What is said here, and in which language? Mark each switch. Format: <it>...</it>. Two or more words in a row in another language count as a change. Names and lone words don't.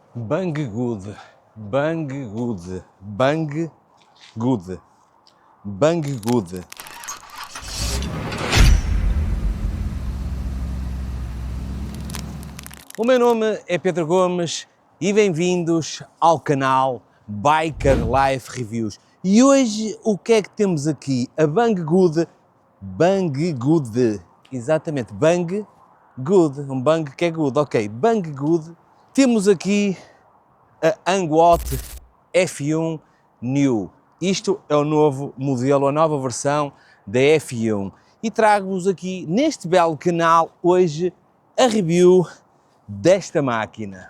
<pt>Bang Good, Bang Good, Bang Good, Bang Good. O meu nome é Pedro Gomes e bem-vindos ao canal Biker Life Reviews. E hoje o que é que temos aqui? A Bang Good, Bang Good, exatamente, Bang Good, um bang que é good, ok, Bang Good. Temos aqui a Angwatt F1 New. Isto é o novo modelo, a nova versão da F1. E trago-vos aqui neste belo canal hoje a review desta máquina.</pt>